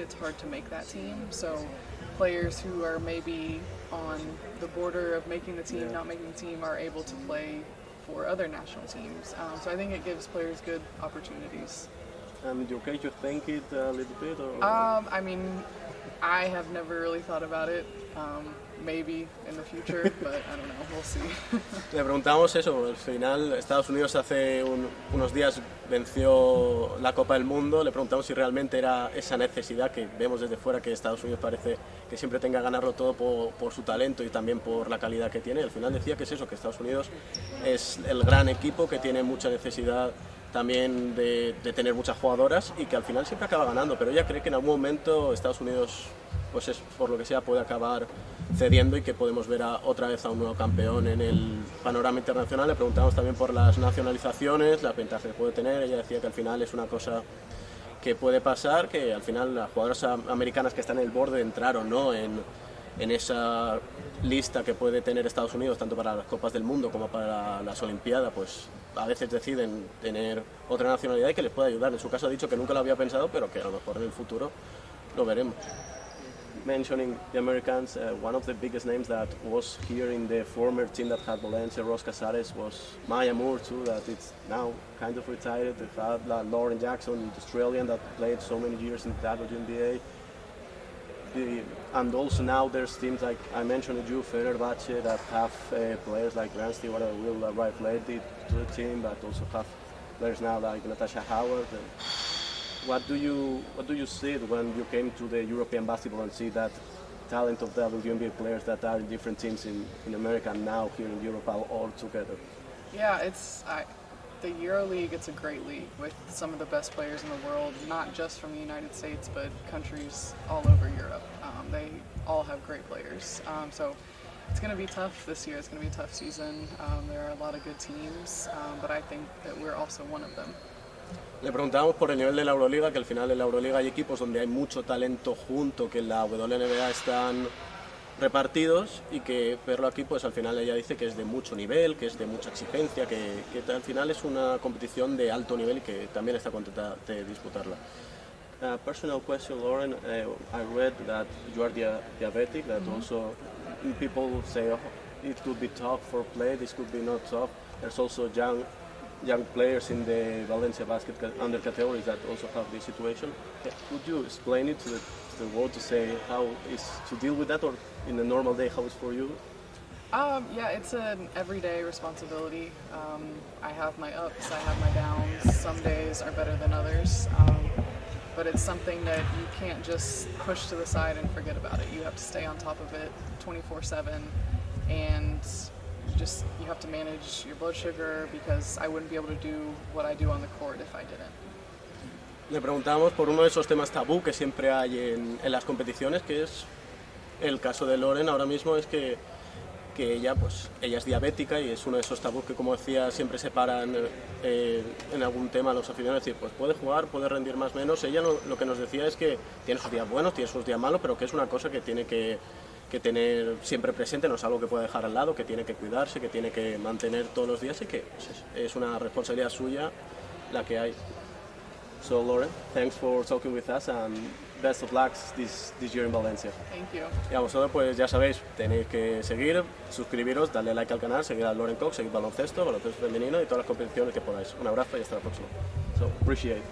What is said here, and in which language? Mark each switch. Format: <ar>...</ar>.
<en>It's hard to make that team. So players who are maybe on the border of making the team, not making the team, are able to play for other national teams. So I think it gives players good opportunities. And in your case, you think it a little bit? Or? I mean, I have never really thought about it. Maybe in the future, but I don't know, we'll see.</en> <es>Le preguntamos eso, al final Estados Unidos hace unos días venció la Copa del Mundo, le preguntamos si realmente era esa necesidad que vemos desde fuera, que Estados Unidos parece que siempre tenga que ganarlo todo por su talento y también por la calidad que tiene. Al final decía que es eso, que Estados Unidos es el gran equipo, que tiene mucha necesidad también de tener muchas jugadoras y que al final siempre acaba ganando, pero ella cree que en algún momento Estados Unidos, pues es, por lo que sea, puede acabar cediendo y que podemos ver otra vez a un nuevo campeón en el panorama internacional. Le preguntamos también por las nacionalizaciones, las ventajas que puede tener. Ella decía que al final es una cosa que puede pasar, que al final las jugadoras americanas que están en el borde de entrar o no en esa lista que puede tener Estados Unidos, tanto para las Copas del Mundo como para las Olimpiadas, pues a veces deciden tener otra nacionalidad y que les puede ayudar. En su caso ha dicho que nunca lo había pensado, pero que a lo mejor en el futuro lo veremos.</es> <en>Mentioning the Americans, one of the biggest names that was here in the former team that had Valencia, Ros Casares, was Maya Moore too, that it's now kind of retired. They had Lauren Jackson, the Australian, that played so many years in the WNBA. And also now there's teams like I mentioned you, Fenerbahce, that have players like Grant Stewart that will arrive late to the team, but also have players now like Natasha Howard. What do you see when you came to the European basketball and see that talent of WNBA players that are in different teams in America and now here in Europe all together? Yeah, the EuroLeague, it's a great league with some of the best players in the world, not just from the United States, but countries all over Europe. They all have great players. So it's going to be tough this year. It's going to be a tough season. There are a lot of good teams, but I think that we're also one of them.</en> <es>Le preguntábamos por el nivel de la Euroliga, que al final en la Euroliga hay equipos donde hay mucho talento junto, que en la WNBA están repartidos, y que verlo aquí, pues al final ella dice que es de mucho nivel, que es de mucha exigencia, que al final es una competición de alto nivel y que también está contenta de disputarla.</es> <en>Personal question, Lauren. I read that you are diabetic, that also people say it could be tough for play, this could be not tough. There's also young players in the Valencia basket under categories that also have this situation. Could you explain it to the world to say how is to deal with that, or in a normal day how it's for you? Yeah, it's an everyday responsibility. I have my ups, I have my downs. Some days are better than others, but it's something that you can't just push to the side and forget about it. You have to stay on top of it 24/7, and you have to manage your blood sugar, because I wouldn't be able to do what I do on the court if I didn't.</en> <es>Le preguntamos por uno de esos temas tabú que siempre hay en las competiciones, que es el caso de Loren ahora mismo, es que que ella es diabética y es uno de esos tabús que, como decía, siempre separan en algún tema a los aficionados. Es decir, pues puede jugar, puede rendir más o menos. Ella lo que nos decía es que tiene sus días buenos, tiene sus días malos, pero que es una cosa que tiene que tener siempre presente, no es algo que puede dejar al lado, que tiene que cuidarse, que tiene que mantener todos los días y que es una responsabilidad suya la que hay.</es> <en>So Lauren, thanks for talking with us and best of luck this year in Valencia. Thank you.</en> <es>Y a vosotros, pues ya sabéis, tenéis que seguir, suscribiros, darle like al canal, seguir a Lauren Cox, seguir baloncesto femenino y todas las competiciones que podáis. Un abrazo y hasta la próxima.</es> <en>So, appreciate.</en>